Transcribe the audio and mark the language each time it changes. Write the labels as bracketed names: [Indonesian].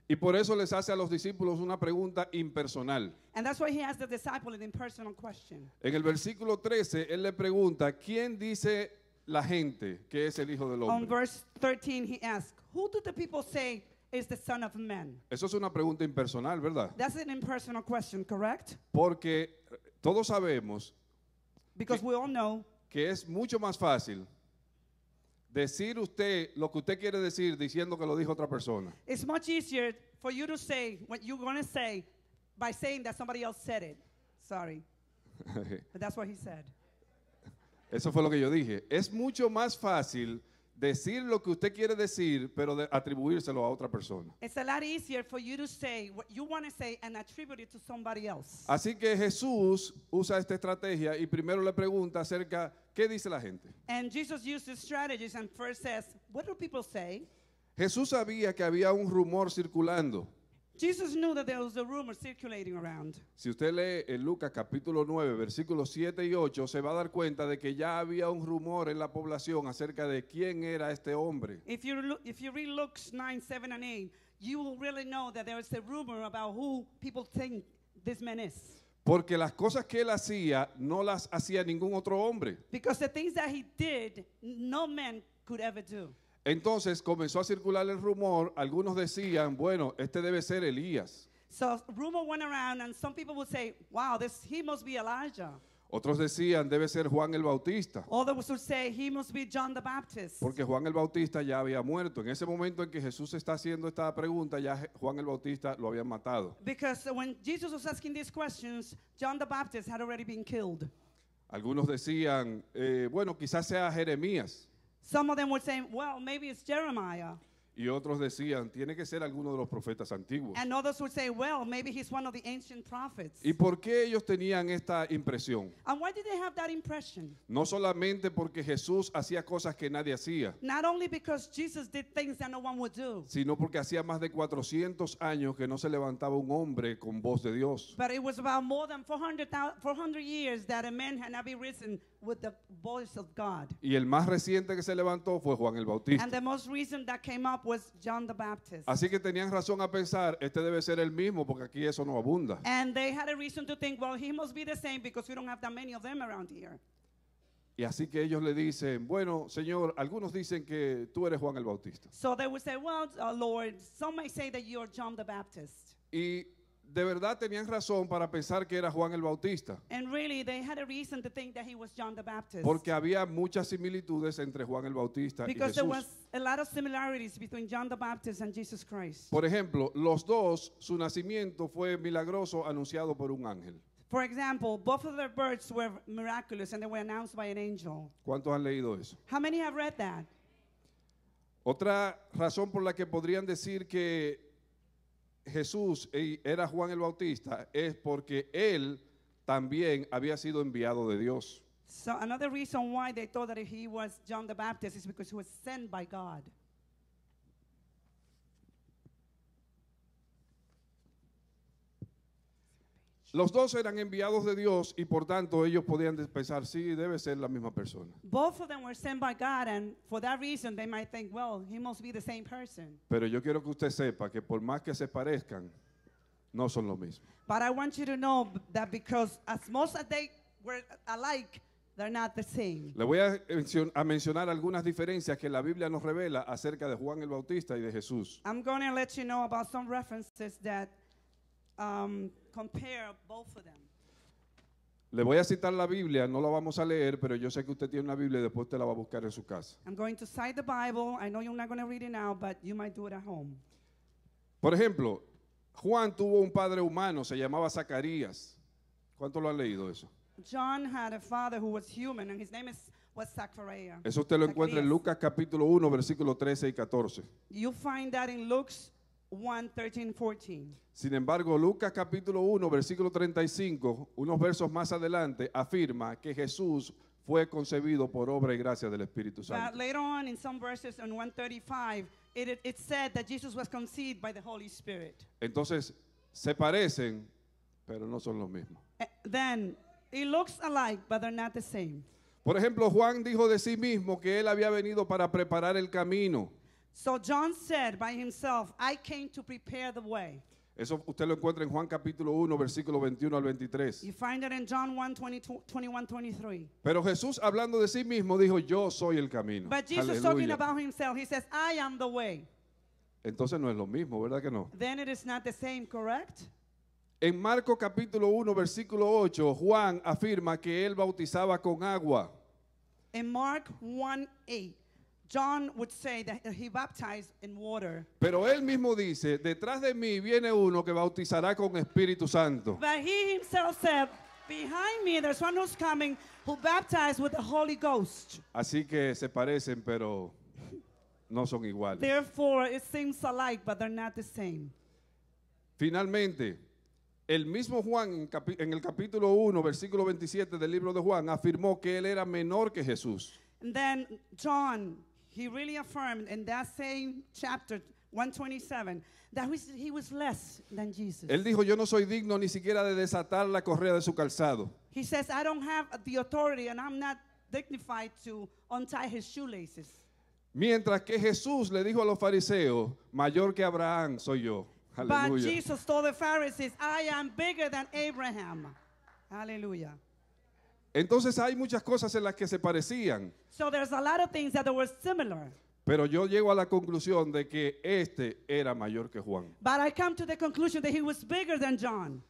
[Spanish] Y por eso les hace a los discípulos una pregunta impersonal. [English] And that's why he asked the disciple an impersonal question. [Spanish] En el versículo 13, él le pregunta, ¿quién dice la gente que es el Hijo del [English] On [Spanish] Hombre? [English] verse 13, he asked, who do the people say is the Son of Man? [Spanish] Eso es una pregunta impersonal, ¿verdad? [English] That's an impersonal question, correct? [Spanish] Porque todos sabemos [English] Because we all know [Spanish] que es mucho más fácil decir usted lo que usted quiere decir diciendo que lo dijo otra persona. [English] it's much easier for you to say what you're going to say by saying that somebody else said it. Sorry, but that's what he said. [Spanish] Eso fue lo que yo dije. Es mucho más fácil decir lo que usted quiere decir, pero atribuírselo a otra persona. [English] It's a lot easier for you to say what you want to say and attribute it to somebody else. [Spanish] Así que Jesús usa esta estrategia y primero le pregunta acerca, ¿qué dice la gente? [English] And Jesus used this strategies and first says, what do people say? [Spanish] Jesús sabía que había un rumor circulando. [English] Jesus knew that there was a rumor circulating around. [Spanish] Si usted lee en Lucas capítulo 9, versículos 7 y 8, se va a dar cuenta de que ya había un rumor en la población acerca de quién era este hombre. [English] If you read Luke 9, 7, and 8, you will really know that there is a rumor about who people think this man is. [Spanish] Porque las cosas que él hacía no las hacía ningún otro hombre. [English] Because the things that he did, no man could ever do. [Spanish] Entonces comenzó a circular el rumor, algunos decían, bueno, este debe ser Elías. [English] So rumor went around and some people would say, wow, he must be Elijah. [Spanish] Otros decían, debe ser Juan el Bautista, [English] Others would say, he must be John the Baptist. [Spanish] porque Juan el Bautista ya había muerto. En ese momento en que Jesús está haciendo esta pregunta, ya Juan el Bautista lo habían matado. [English] Because when Jesus was asking these questions, John the Baptist had already been killed. [Spanish] Algunos decían, bueno, quizás sea Jeremías. [English] Some of them would say, well, maybe it's Jeremiah. [Spanish] Y otros decían, tiene que ser alguno de los profetas antiguos. [English] And others would say, well, maybe he's one of the ancient prophets. [Spanish] ¿Y por qué ellos tenían esta impresión? [English] And why did they have that impression? [Spanish] No solamente porque Jesús hacía cosas que nadie hacía, [English] Not only because Jesus did things that no one would do, [Spanish] sino porque hacía más de 400 años que no se levantaba un hombre con voz de Dios. [English] but it was about more than 400 years that a man had not been risen with the voice of God. [Spanish] Y el más reciente que se levantó fue Juan el Bautista. [English] And the most recent that came up was John the Baptist. [Spanish] Así que tenían razón a pensar, este debe ser el mismo porque aquí eso no abunda. [English] And they had a reason to think, well, he must be the same because we don't have that many of them around here. [Spanish] Y así que ellos le dicen, bueno, Señor, algunos dicen que tú eres Juan el Bautista. [English] So they would say, well, Lord, some may say that you're John the Baptist. [Spanish] Y de verdad tenían razón para pensar que era Juan el Bautista, [English] And really, they had a reason to think that he was John the Baptist. [Spanish] porque había muchas similitudes entre Juan el Bautista y [English] Because there [Spanish] Jesús. [English] was a lot of similarities between John the Baptist and Jesus Christ. [Spanish] Por ejemplo, los dos, su nacimiento fue milagroso anunciado por un ángel. [English] For example, both of their births were miraculous and they were announced by an angel. [Spanish] ¿Cuántos han leído eso? [English] How many have read that? [Spanish] Otra razón por la que podrían decir que Jesús era Juan el Bautista es porque él también había sido enviado de Dios. [English] So another reason why they thought that he was John the Baptist is because he was sent by God. [Spanish] Los dos eran enviados de Dios y por tanto ellos podían pensar, sí, debe ser la misma persona. [English] Both of them were sent by God, and for that reason they might think, well, he must be the same person. [Spanish] Pero yo quiero que usted sepa que por más que se parezcan, no son lo mismo. [English] But I want you to know that because as most as they were alike, they're not the same. [Spanish] Le voy a mencionar algunas diferencias que la Biblia nos revela acerca de Juan el Bautista y de Jesús. [English] I'm going to let you know about some references that compare both of them. [Spanish] Le voy a citar la Biblia, no la vamos a leer, pero yo sé que usted tiene una Biblia y después usted la va a buscar en su casa. [English] I'm going to cite the Bible. I know you're not going to read it now, but you might do it at home. [Spanish] Por ejemplo, Juan tuvo un padre humano, se llamaba Zacarías. ¿Cuántos lo han leído eso? [English] John had a father who was human, and his name was Zachariah. [Spanish] Eso usted lo encuentra en Zacarías. Lucas capítulo 1, versículos 13 y 14. [English] You find that in Luke 1, 13, 14. [Spanish] Sin embargo, Lucas capítulo 1, versículo 35, unos versos más adelante, afirma que Jesús fue concebido por obra y gracia del Espíritu [English] But [Spanish] Santo. [English] later on, in some verses in 135, it said that Jesus was conceived by the Holy Spirit. [Spanish] Entonces, se parecen, pero no son los mismos. [English] Then, it looks alike, but they're not the same. [Spanish] Por ejemplo, Juan dijo de sí mismo que él había venido para preparar el camino. [English] So John said by himself, I came to prepare the way. [Spanish] Eso usted lo encuentra en Juan capítulo 1, versículo 21 al 23. [English] You find it in John 1, 21, 23. [Spanish] Pero Jesús, hablando de sí mismo, dijo, yo soy el camino. [English] But Jesus talking [Spanish] Aleluya. [English] about himself, he says, I am the way. [Spanish] Entonces no es lo mismo, ¿verdad que no? [English] Then it is not the same, correct? [Spanish] En Marcos capítulo 1, versículo 8, Juan afirma que él bautizaba con agua. [English] In Mark 1:8, John would say that he baptized in water. [Spanish] Pero él mismo dice, detrás de mí viene uno que bautizará con Espíritu Santo. [English] But he himself said, behind me there's one who's coming who baptized with the Holy Ghost. [Spanish] Así que se parecen, pero no son iguales. [English] Therefore, it seems alike, but they're not the same. [Spanish] Finalmente, el mismo Juan en el capítulo 1, versículo 27 del libro de Juan, afirmó que él era menor que Jesús. [English] And then John, he really affirmed in that same chapter 127 that he was less than Jesus. [Spanish] Él dijo, yo no soy digno ni siquiera de desatar la correa de su calzado. [English] He says, I don't have the authority and I'm not dignified to untie his shoelaces. [Spanish] Mientras que Jesús le dijo a los fariseos, mayor que Abraham soy yo. [English] But [Spanish] Aleluya. [English] Jesus told the Pharisees, I am bigger than Abraham. Hallelujah. [Spanish] Entonces hay muchas cosas en las que se parecían, [English] So there's a lot of things that were similar. [Spanish] pero yo llego a la conclusión de que este era mayor que Juan. [English] But I come to the conclusion that he was bigger than John.